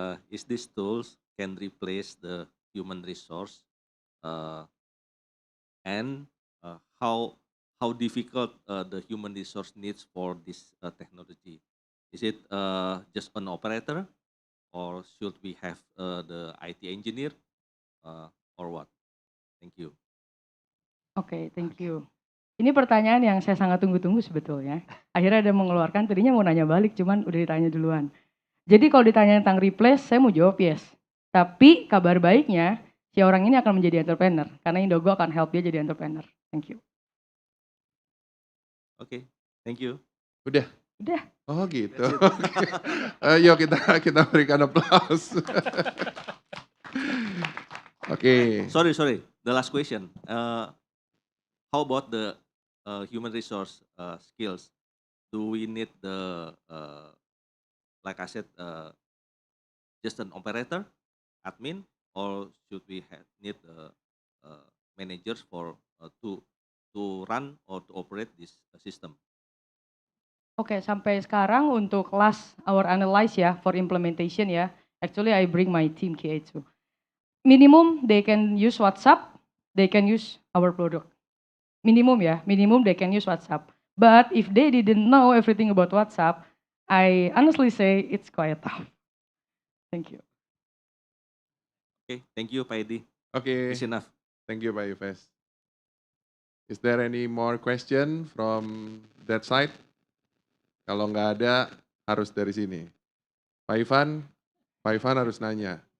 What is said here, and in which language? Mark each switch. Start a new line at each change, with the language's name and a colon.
English: Is these tools can replace the human resource, and how difficult the human resource needs for this technology? Is it just an operator, or should we have the IT engineer, or what? Thank you. Oke, thank you.
Indonesian: Ini pertanyaan yang saya sangat tunggu-tunggu sebetulnya. Akhirnya ada mengeluarkan, tadinya mau nanya balik, cuman udah ditanya duluan. Jadi kalau ditanya tentang replace, saya mau jawab yes. Tapi kabar baiknya, si orang ini akan menjadi entrepreneur. Karena Indogo akan help dia jadi entrepreneur.
English: Thank you. Oke, thank you.
Indonesian: Udah? Udah. Oh gitu. Yuk kita berikan aplaus. Oke.
English: Sorry. The last question. How about the human resource skills? Do we need the like I said, just an operator, admin, or should we need the managers for to run or to operate this system?
Indonesian: Oke, sampai sekarang untuk
English: last our analyze
Indonesian: ya for implementation ya.
English: Actually I bring my team KA2. Minimum they can use WhatsApp, they can use our product. Minimum they can use WhatsApp. But if they didn't know everything about WhatsApp, I honestly say it's quite tough. Thank you. Okay, thank you Pak Edi. Oke. It's enough. Thank you Pak Yefes. Is there any more question from that side?
Indonesian: Kalau nggak ada, harus dari sini. Pak Ivan harus nanya.